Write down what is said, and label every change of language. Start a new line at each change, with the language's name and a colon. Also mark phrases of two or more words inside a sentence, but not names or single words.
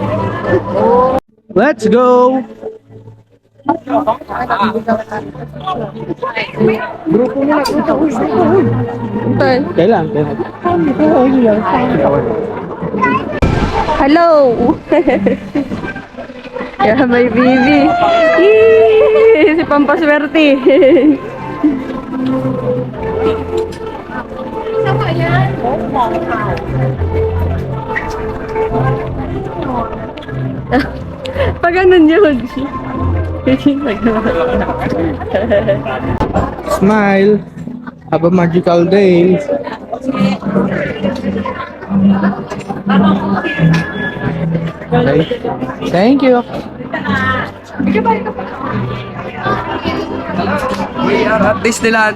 English: Let's go. Kailan? Hello! Yeah, my baby.
Filipino: Yee! Si Pampaswerte. Sama yan. Pag ganun yun.
English: Smile. Have a magical day. Okay. Thank you. We are at Disneyland.